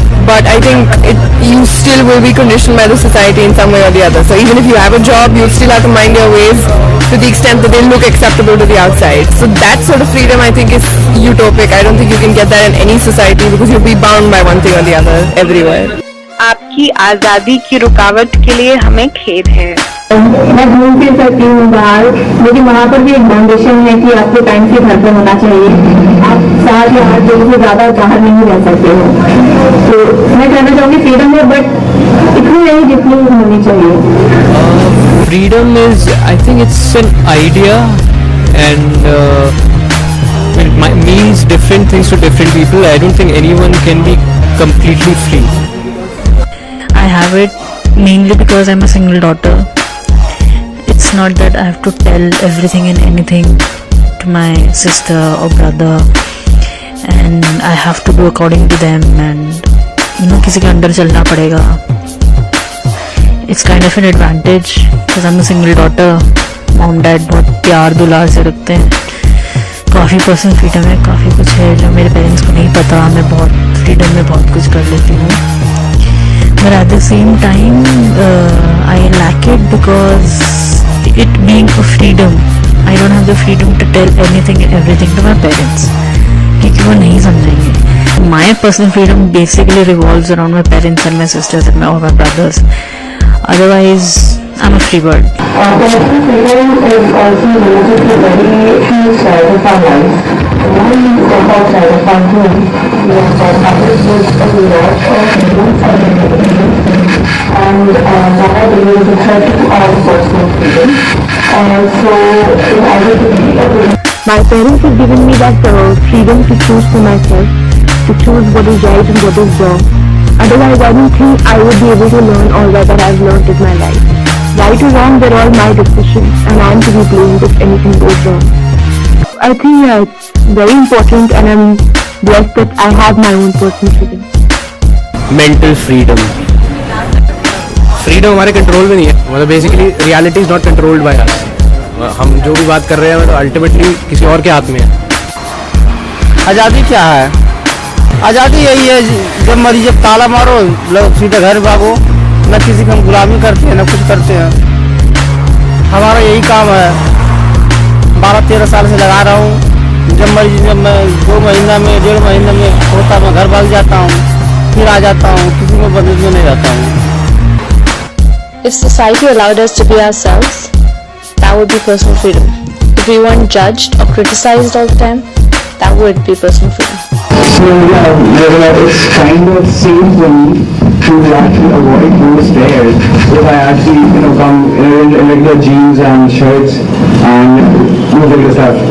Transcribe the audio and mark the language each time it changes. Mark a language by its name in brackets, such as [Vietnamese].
[English] But I think you still will be conditioned by the society in some way or the other. So even if you have a job, you still have to mind your ways to the extent that they look acceptable to the outside. So that sort of freedom I think is utopic. I don't think you can get that in any society because you'll be bound by one thing or the other everywhere. [Hindi] आपकी आजादी की रुकावट के लिए हमें खेद है। मैं घूम फिर सकती हूँ बाहर, लेकिन वहाँ पर भी एक बाउंडेशन है कि आपको टाइम से घर पे होना चाहिए। आप 7 या 8 दिन से ज़्यादा बाहर नहीं रह सकते हो। तो मैं कहना चाहूँगी फ्रीडम है, बट इतनी नहीं जितनी होनी चाहिए। [English] Freedom is, I think it's an idea, and it means different things to different people. I don't think anyone can be completely free. I have it mainly because I'm a single daughter. It's not that I have to tell everything and anything to my sister or brother, and I have to do according to them, and [Hindi] किसी के under चलना पड़ेगा. [English] It's kind of an advantage because I'm a single daughter. Mom dad [Hindi] बहुत प्यार दुलार से रखते हैं. काफ़ी पर्सनल फ्रीडम है, काफ़ी कुछ है जो मेरे पेरेंट्स को नहीं पता. मैं बहुत फ्रीडम में बहुत कुछ कर लेती हूँ. [English] But at the same time, I lack it because it being a freedom, I don't have the freedom to tell anything and everything to my parents. [Hindi] क्योंकि वो नहीं समझेंगे. [English] My personal freedom basically revolves around my parents and my sisters and all my brothers. Otherwise, I'm a free bird. Personal freedom is also related to very few sides of our life. When we step outside of our home, we are contacted with a lot of freedom and nowadays it's hard to our personal freedom. So in order to be able, my parents have given me that freedom to choose for myself, to choose what is right and what is wrong. Otherwise, I don't think I would be able to learn all that I've learned in my life. Right or wrong, they're all my decisions, and I'm to be blamed if anything goes wrong. I think it's very important, and I'm blessed that I have my own personal freedom. [Hindi] Mental freedom हमारे control में नहीं है. मतलब basically [English] Reality is not controlled by us. [Hindi] हम जो भी बात कर रहे हैं मतलब अल्टीमेटली किसी और के हाथ में है. आज़ादी क्या है? आज़ादी यही है, जब मर्जी जब ताला मारो सीधे घर भागो, न किसी की हम गुलामी करते हैं न कुछ करते हैं. हमारा यही काम है. 12-13 साल से लगा रहा हूँ. जब मर्जी, जब मैं 2 महीना में 1.5 महीने में होता मैं घर भाग जाता हूँ, फिर आ जाता हूँ. किसी में बंधुआ में नहीं रहता हूँ. [English] If society allowed us to be ourselves, that would be personal freedom. If we weren't judged or criticized all the time, that would be personal freedom. So it's kind of safe for me to actually avoid those stairs if I actually come in regular jeans and shirts and regular stuff.